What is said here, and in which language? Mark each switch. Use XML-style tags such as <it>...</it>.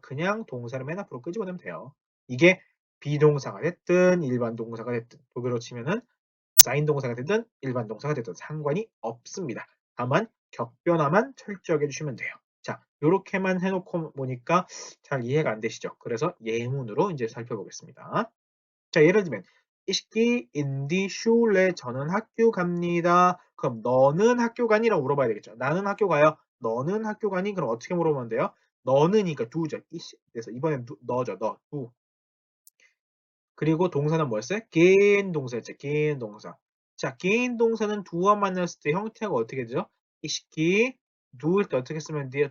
<ko>그냥 동사를 맨 앞으로 끄집어내면 돼요. 이게 비동사가 됐든 일반 동사가 됐든 독일어로 치면은 사인 동사가 됐든 일반 동사가 됐든 상관이 없습니다. 다만 격변화만 철저하게 해주시면 돼요. 자, 이렇게만 해놓고 보니까 잘 이해가 안 되시죠? 그래서 예문으로 이제 살펴보겠습니다. 자, 예를 들면</ko> <de>Ich gehe in die Schule.</de> <ko>저는 학교 갑니다. 그럼 너는 학교 가니?라고 물어봐야 되겠죠. 나는 학교 가요. 너는 학교 가니? 그럼 어떻게 물어보면 돼요? 너는이니까 do죠. 그래서 이번엔 너죠. 너, do. 그리고 동사는 뭐였어요? gehen 동사였죠. gehen 동사. 자, gehen 동사는 do와 만났을 때 형태가 어떻게 되죠?</ko> <de>Ich gehe,</de> <ko>do일 때 어떻게 쓰면 돼요?</ko>